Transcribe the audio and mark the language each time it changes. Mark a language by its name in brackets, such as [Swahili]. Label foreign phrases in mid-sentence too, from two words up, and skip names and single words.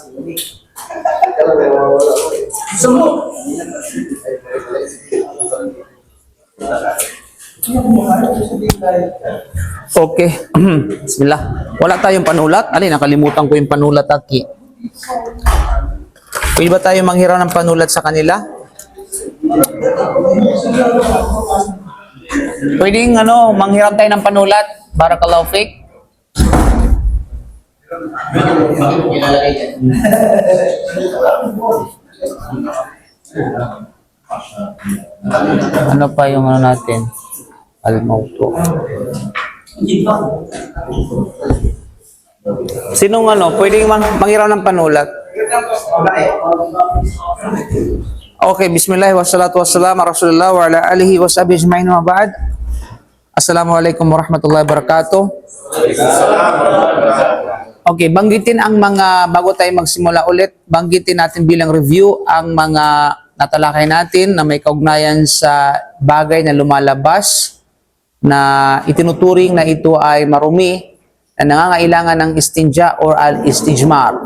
[Filipino] Okay. Bismillah. Wala tayong panulat. Alin, nakalimutan ko yung panulat, Aki. Pwede ba tayo manghiram ng panulat sa kanila? Pwedeng manghiram tayo ng panulat. [Arabic] بارك الله فيك. [Filipino] Ano pa yung natin? [Arabic] Al-Mawtu. [Filipino] Sinong pwedeng manghiram ng panulat? [Arabic] Okay, بسم الله والصلاة والسلام على رسول الله وعلى آله وصحبه أجمعين وبعد. السلام عليكم ورحمة الله وبركاته. [Filipino] Okay, banggitin ang mga, bago tayo magsimula ulit, banggitin natin bilang review ang mga natalakay natin na may kaugnayan sa bagay na lumalabas na itinuturing na ito ay marumi na nangangailangan ng istinja or al-istijmar.